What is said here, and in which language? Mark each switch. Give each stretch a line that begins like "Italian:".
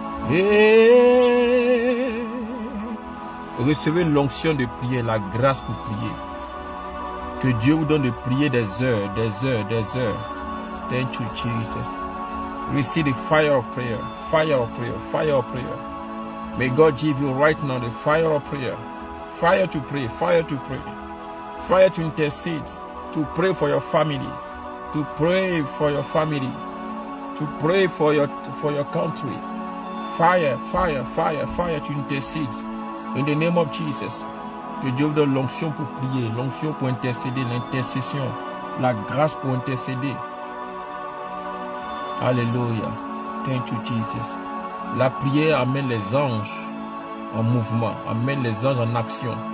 French: Et recevez l'onction de prier, la grâce pour prier. Que Dieu vous donne de prier des heures, des heures, des heures.
English: Thank you, Jesus. Receive the fire of prayer, fire of prayer, fire of prayer. May God give you right now the fire of prayer. Fire to pray, fire to pray. Fire to intercede, to pray for your family, to pray for your family, to pray for your country. Fire, fire, fire, fire to intercede. In the name of Jesus.
French: Que Dieu vous donne l'onction pour prier, l'onction pour intercéder, l'intercession, la grâce pour intercéder. Alléluia.
English: Thank you, Jesus.
French: La prière amène les anges en mouvement, amène les anges en action.